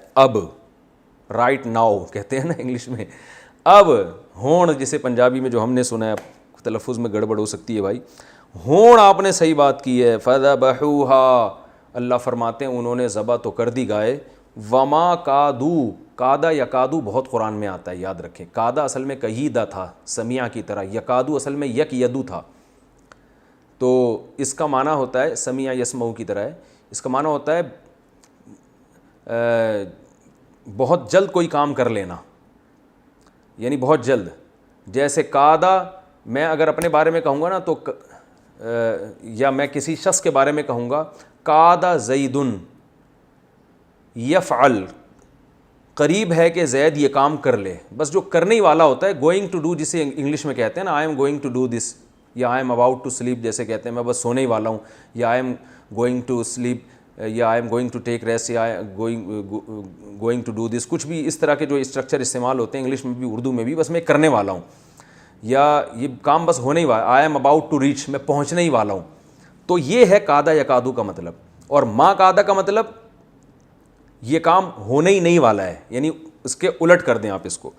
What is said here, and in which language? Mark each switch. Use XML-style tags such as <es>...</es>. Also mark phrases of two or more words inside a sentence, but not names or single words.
<ur>اب،</ur> <en>right now</en> <ur>کہتے ہیں نا انگلش میں. اب ہون، جسے پنجابی میں جو ہم نے سنا ہے، تلفظ میں گڑبڑ ہو سکتی ہے بھائی، ہون آپ نے صحیح بات کی ہے. فذبحوها، اللہ فرماتے ہیں انہوں نے ذبح تو کر دی گائے.</ur> <ar>وما کادو، کادا یکادو</ar> <ur>بہت قرآن میں آتا ہے، یاد رکھیں. کادا اصل میں کیدہ تھا، سمیع کی طرح. یکادو اصل میں یک یدو تھا. تو اس کا معنی ہوتا ہے</ur> <ar>سمیع یسمعو</ar> <ur>کی طرح ہے. اس کا معنی ہوتا ہے بہت جلد کوئی کام کر لینا، یعنی بہت جلد. جیسے کادا، میں اگر اپنے بارے میں کہوں گا نا تو یا میں کسی شخص کے بارے میں کہوں گا</ur> <ar>کادا زیدن یفعل،</ar> <ur>قریب ہے کہ زید یہ کام کر لے، بس جو کرنے ہی والا ہوتا ہے.</ur> <en>going to do,</en> <ur>جسے انگلش میں کہتے ہیں نا،</ur> <en>I am going to do this, یا I am about to sleep</en> <ur>جیسے کہتے ہیں، میں بس سونے ہی والا ہوں،</ur> <en>یا I am going to sleep، یا I am going to take rest، یا going to do this.</en> <ur>کچھ بھی اس طرح کے جو اسٹرکچر استعمال ہوتے ہیں انگلش میں بھی اردو میں بھی، بس میں کرنے والا ہوں، یا یہ کام بس ہونے ہی والا،</ur> <en>I am about to reach,</en> <ur>میں پہنچنے ہی والا ہوں. تو یہ ہے</ur> <ar>کادا یکادو</ar> <ur>کا مطلب. اور</ur> <ar>ما کادا</ar> <ur>کا مطلب یہ کام ہونے ہی نہیں والا ہے، یعنی اس کے الٹ کر دیں آپ اس کو.</ur>